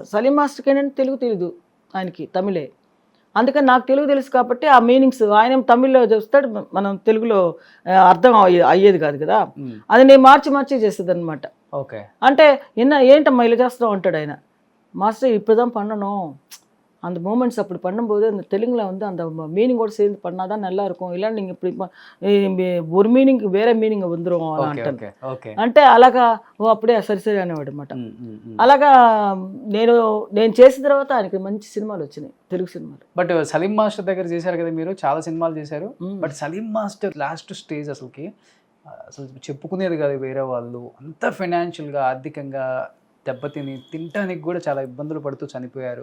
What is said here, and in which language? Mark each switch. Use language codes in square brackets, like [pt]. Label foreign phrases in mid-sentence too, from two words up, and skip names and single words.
[te] సలీం మాస్టర్కి ఏంటంటే తెలుగు తెలీదు, ఆయనకి తమిళే. అందుకని నాకు తెలుగు తెలుసు కాబట్టి ఆ మీనింగ్స్ ఆయన తమిళ్లో చూస్తాడు, మనం తెలుగులో అర్థం అయ్యేది కాదు కదా, అది నేను మార్చి చేసేది అనమాట. ఓకే. అంటే ఏంటమ్మా ఇలా చేస్తావు అంటాడు ఆయన. [ta] మాస్టర్ இப்போதான் பண்ணணும், அந்த மூமெண்ட்ஸ் அப்படி பண்ணும்போது அந்த தெலுங்குல வந்து அந்த மீனிங்கோடு சேர்ந்து பண்ணாதான் நல்லா இருக்கும், இல்லை நீங்கள் இப்படி ஒரு மீனிங் [te] వేరే మీనింగ్ [ta] வந்துடும் [te] అలా అంటాను. అంటే అలాగా అప్పుడే సరి అనేవాడు అనమాట. అలాగా నేను చేసిన తర్వాత ఆయనకి మంచి సినిమాలు వచ్చినాయి, తెలుగు సినిమాలు. బట్ సలీం మాస్టర్ దగ్గర చేశారు కదా మీరు, చాలా సినిమాలు చేశారు. బట్ సలీం మాస్టర్ [en] last stage [te] అసలు చెప్పుకునేది కాదు వేరే వాళ్ళు, అంత ఫైనాన్షియల్గా ఆర్థికంగా తినటానికి కూడా చాలా ఇబ్బందులు పడుతూ చనిపోయారు.